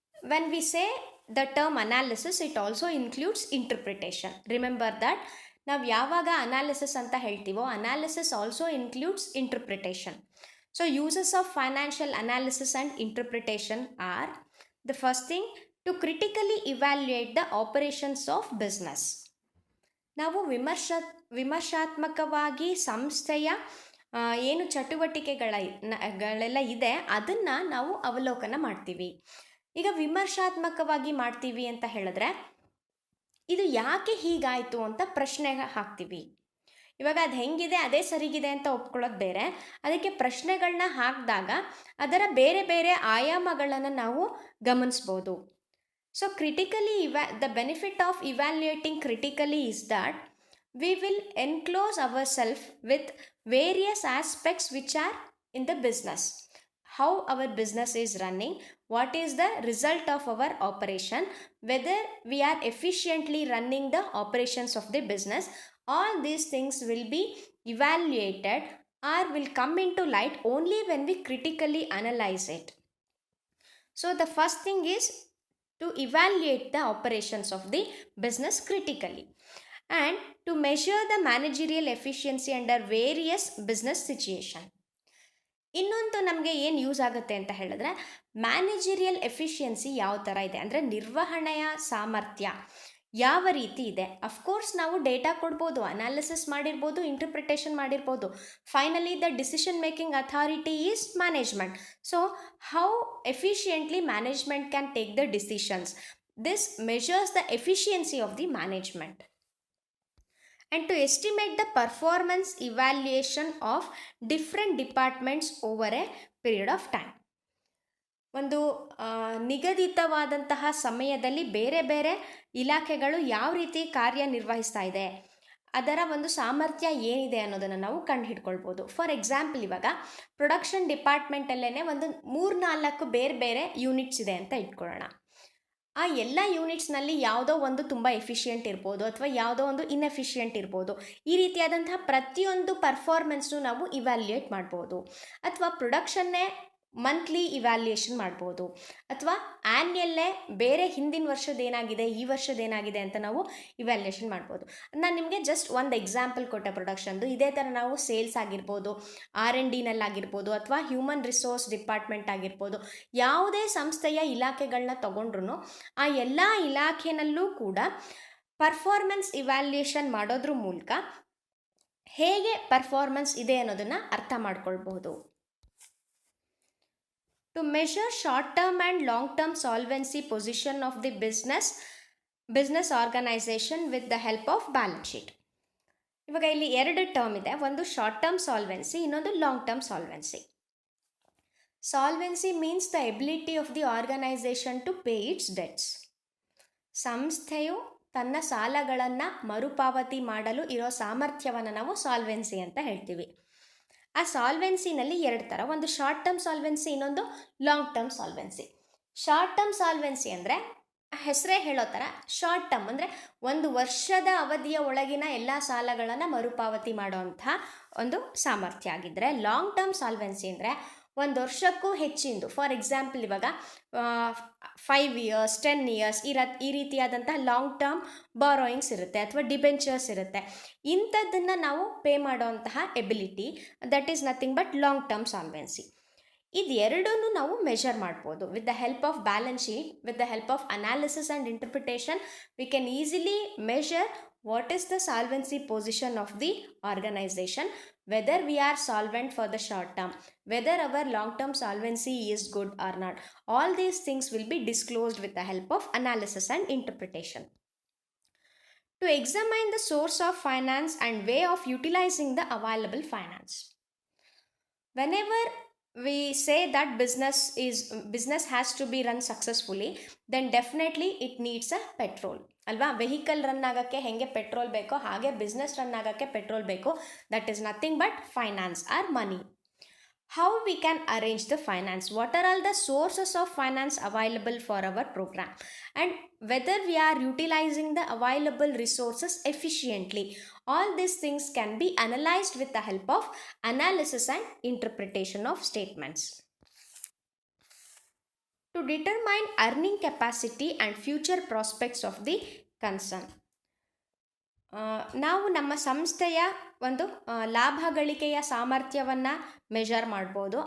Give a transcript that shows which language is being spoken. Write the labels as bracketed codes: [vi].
[en] When we say the term analysis, it also includes interpretation. Remember that [kn] ನಾವು ಯಾವಾಗ analysis ಅಂತ ಹೇಳ್ತೀವೋ [en] Analysis also includes interpretation. So uses of financial analysis and interpretation are the first thing to critically evaluate the operations of business. [kn] ನಾವು ವಿಮರ್ಶಾತ್ಮಕವಾಗಿ ಸಂಸ್ಥೆಯ ಏನು ಚಟುವಟಿಕೆಗಳೆಲ್ಲ ಇದೆ ಅದನ್ನು ನಾವು ಅವಲೋಕನ ಮಾಡ್ತೀವಿ. ಈಗ ವಿಮರ್ಶಾತ್ಮಕವಾಗಿ ಮಾಡ್ತೀವಿ ಅಂತ ಹೇಳಿದ್ರೆ ಇದು ಯಾಕೆ ಹೀಗಾಯಿತು ಅಂತ ಪ್ರಶ್ನೆ ಹಾಕ್ತೀವಿ. ಇವಾಗ ಅದು ಹೆಂಗಿದೆ ಅದೇ ಸರಿಗಿದೆ ಅಂತ ಒಪ್ಕೊಳ್ಳೋದು ಬೇರೆ, ಅದಕ್ಕೆ ಪ್ರಶ್ನೆಗಳನ್ನ ಹಾಕಿದಾಗ ಅದರ ಬೇರೆ ಬೇರೆ ಆಯಾಮಗಳನ್ನು ನಾವು ಗಮನಿಸ್ಬೋದು. [en] So critically the benefit of evaluating critically is that we will enclose our self with various aspects which are in the business. How our business is running, what is the result of our operation, whether we are efficiently running the operations of the business. All these things will be evaluated or will come into light only when we critically analyze it. So the first thing is to evaluate the operations of the business critically and to measure the managerial efficiency under various business situation. [kn] ಇನ್ನೊಂದು ನಮಗೆ ಏನು use ಆಗುತ್ತೆ ಅಂತ ಹೇಳಿದ್ರೆ managerial efficiency ಯಾವ ಥರ ಇದೆ ಅಂದರೆ ನಿರ್ವಹಣೆಯ ಸಾಮರ್ಥ್ಯ ಯಾವ ರೀತಿ ಇದೆ. ಅಫ್ಕೋರ್ಸ್ ನಾವು ಡೇಟಾ ಕೊಡ್ಬೋದು, ಅನಾಲಿಸಿಸ್ ಮಾಡಿರ್ಬೋದು, ಇಂಟರ್ಪ್ರಿಟೇಷನ್ ಮಾಡಿರ್ಬೋದು. [en] Finally the decision making authority is management. So how efficiently management can take the decisions. This measures the efficiency of the management. And to estimate the performance evaluation of different departments over a period of time. [kn] ಒಂದು ನಿಗದಿತವಾದಂತಹ ಸಮಯದಲ್ಲಿ ಬೇರೆ ಬೇರೆ ಇಲಾಖೆಗಳು ಯಾವ ರೀತಿ ಕಾರ್ಯನಿರ್ವಹಿಸ್ತಾ ಇದೆ, ಅದರ ಒಂದು ಸಾಮರ್ಥ್ಯ ಏನಿದೆ ಅನ್ನೋದನ್ನು ನಾವು ಕಂಡುಹಿಡ್ಕೊಳ್ಬೋದು. ಫಾರ್ ಎಕ್ಸಾಂಪಲ್, ಇವಾಗ ಪ್ರೊಡಕ್ಷನ್ ಡಿಪಾರ್ಟ್ಮೆಂಟಲ್ಲೇ ಒಂದು 3-4 ಬೇರೆ ಬೇರೆ ಯೂನಿಟ್ಸ್ ಇದೆ ಅಂತ ಇಟ್ಕೊಳ್ಳೋಣ. ಆ ಎಲ್ಲ ಯೂನಿಟ್ಸ್ನಲ್ಲಿ ಯಾವುದೋ ಒಂದು ತುಂಬ ಎಫಿಷಿಯೆಂಟ್ ಇರ್ಬೋದು ಅಥವಾ ಯಾವುದೋ ಒಂದು ಇನ್ಎಫಿಷಿಯೆಂಟ್ ಇರ್ಬೋದು. ಈ ರೀತಿಯಾದಂತಹ ಪ್ರತಿಯೊಂದು ಪರ್ಫಾರ್ಮೆನ್ಸ್ನು ನಾವು ಇವ್ಯಾಲ್ಯೂಯೇಟ್ ಮಾಡ್ಬೋದು. ಅಥವಾ ಪ್ರೊಡಕ್ಷನ್ನೇ ಮಂತ್ಲಿ ಇವ್ಯಾಲ್ಯೂಯೇಷನ್ ಮಾಡ್ಬೋದು, ಅಥವಾ ಆ್ಯನ್ಯಲ್ಲೇ ಬೇರೆ ಹಿಂದಿನ ವರ್ಷದ್ದೇನಾಗಿದೆ ಈ ವರ್ಷದ್ದೇನಾಗಿದೆ ಅಂತ ನಾವು ಇವ್ಯಾಲ್ಯೂಯೇಷನ್ ಮಾಡ್ಬೋದು. ನಾನು ನಿಮಗೆ ಜಸ್ಟ್ ಒಂದು ಎಕ್ಸಾಂಪಲ್ ಕೊಟ್ಟೆ ಪ್ರೊಡಕ್ಷನ್ದು. ಇದೇ ಥರ ನಾವು ಸೇಲ್ಸ್ ಆಗಿರ್ಬೋದು, R&Dನಲ್ಲಾಗಿರ್ಬೋದು, ಅಥವಾ ಹ್ಯೂಮನ್ ರಿಸೋರ್ಸ್ ಡಿಪಾರ್ಟ್ಮೆಂಟ್ ಆಗಿರ್ಬೋದು. ಯಾವುದೇ ಸಂಸ್ಥೆಯ ಇಲಾಖೆಗಳನ್ನ ತಗೊಂಡ್ರೂ ಆ ಎಲ್ಲ ಇಲಾಖೆನಲ್ಲೂ ಕೂಡ ಪರ್ಫಾರ್ಮೆನ್ಸ್ ಇವ್ಯಾಲ್ಯೂಯೇಷನ್ ಮಾಡೋದ್ರ ಮೂಲಕ ಹೇಗೆ ಪರ್ಫಾರ್ಮೆನ್ಸ್ ಇದೆ ಅನ್ನೋದನ್ನು ಅರ್ಥ ಮಾಡ್ಕೊಳ್ಬಹುದು. [en] To measure short-term and long-term solvency position of the business organization with the help of balance sheet. [kn] ಇವಾಗ ಇಲ್ಲಿ 2 ಟರ್ಮ್ ಇದೆ, ಒಂದು ಶಾರ್ಟ್ ಟರ್ಮ್ ಸಾಲ್ವೆನ್ಸಿ, ಇನ್ನೊಂದು long term solvency. [en] Solvency means the ability of the organization to pay its debts. [kn] ಸಂಸ್ಥೆಯು ತನ್ನ ಸಾಲಗಳನ್ನು ಮರುಪಾವತಿ ಮಾಡಲು ಇರೋ ಸಾಮರ್ಥ್ಯವನ್ನು ನಾವು ಸಾಲ್ವೆನ್ಸಿ ಅಂತ ಹೇಳ್ತೀವಿ. ಆ ಸಾಲ್ವೆನ್ಸಿನಲ್ಲಿ 2 ಥರ, ಒಂದು ಶಾರ್ಟ್ ಟರ್ಮ್ ಸಾಲ್ವೆನ್ಸಿ, ಇನ್ನೊಂದು long term solvency. Short term solvency ಅಂದರೆ ಹೆಸರೇ ಹೇಳೋ ಥರ ಶಾರ್ಟ್ ಟರ್ಮ್ ಅಂದರೆ 1 ವರ್ಷದ ಅವಧಿಯ ಒಳಗಿನ ಎಲ್ಲ ಸಾಲಗಳನ್ನು ಮರುಪಾವತಿ ಮಾಡೋವಂಥ ಒಂದು ಸಾಮರ್ಥ್ಯ ಆಗಿದ್ದರೆ, ಲಾಂಗ್ ಟರ್ಮ್ ಸಾಲ್ವೆನ್ಸಿ ಅಂದರೆ 1 ವರ್ಷಕ್ಕೂ ಹೆಚ್ಚಿಂದು. ಫಾರ್ ಎಕ್ಸಾಂಪಲ್, ಇವಾಗ 5 years 10 years ಈ ರೀತಿಯಾದಂತಹ ಲಾಂಗ್ ಟರ್ಮ್ ಬಾರೋಯಿಂಗ್ಸ್ ಇರುತ್ತೆ ಅಥವಾ ಡಿಬೆಂಚರ್ಸ್ ಇರುತ್ತೆ. ಇಂಥದ್ದನ್ನು ನಾವು pay ಮಾಡೋವಂತಹ ability, [en] That is nothing but long term solvency. [kn] ಇದೆರಡನ್ನೂ ನಾವು ಮೆಷರ್ ಮಾಡ್ಬೋದು [en] With the help of balance sheet. With the help of analysis and interpretation we can easily measure what is the solvency position of the organization, whether we are solvent for the short term, whether our long term solvency is good or not. All these things will be disclosed with the help of analysis and interpretation. To examine the source of finance and way of utilizing the available finance. Whenever we say that business has to be run successfully, then definitely it needs a petrol ಅಲ್ವಾ. [kn] Vehicle run ಆಗೋಕ್ಕೆ ಹೆಂಗೆ petrol ಬೇಕೋ ಹಾಗೆ business run ಆಗೋಕ್ಕೆ petrol ಬೇಕು. [en] That is nothing but finance or money. How we can arrange the finance, what are all the sources of finance available for our program, and whether we are utilizing the available resources efficiently. All these things can be analyzed with the help of analysis and interpretation of statements. To determine earning capacity and future prospects of the concern. [kn] ನಾವು ನಮ್ಮ ಸಂಸ್ಥೆಯ ಒಂದು ಲಾಭ ಗಳಿಕೆಯ ಸಾಮರ್ಥ್ಯವನ್ನು measure ಮಾಡ್ಬೋದು.